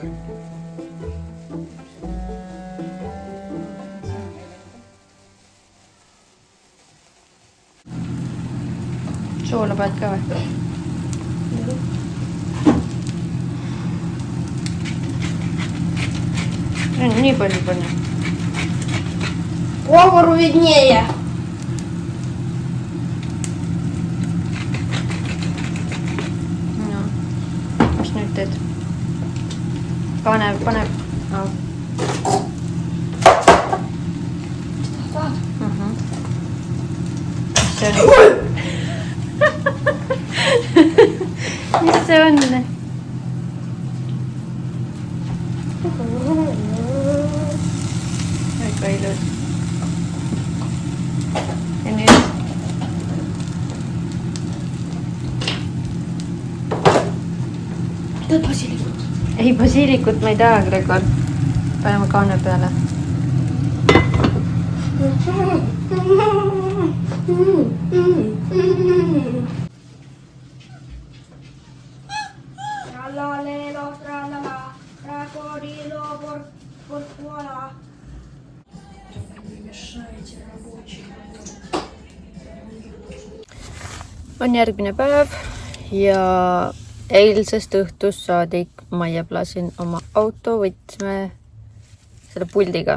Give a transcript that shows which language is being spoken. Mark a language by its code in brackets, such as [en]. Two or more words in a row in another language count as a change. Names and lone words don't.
[et] Soola pead ka või? Nii palju panna. [ru] Повару виднее. [et] No. Mis nüüd teed? Pane. No. Mis see on? Väga ilus. Ja nüüd? [ru] Тут базилик. [et] Ei, basiilikut ma ei taha, Gregor. Paneme kaane peale. Trallalelo, trallala, крокодило, порт-порт-вола. On järgmine päev ja eilsest õhtust saadik ma jääblasin oma auto võtme selle puldiga.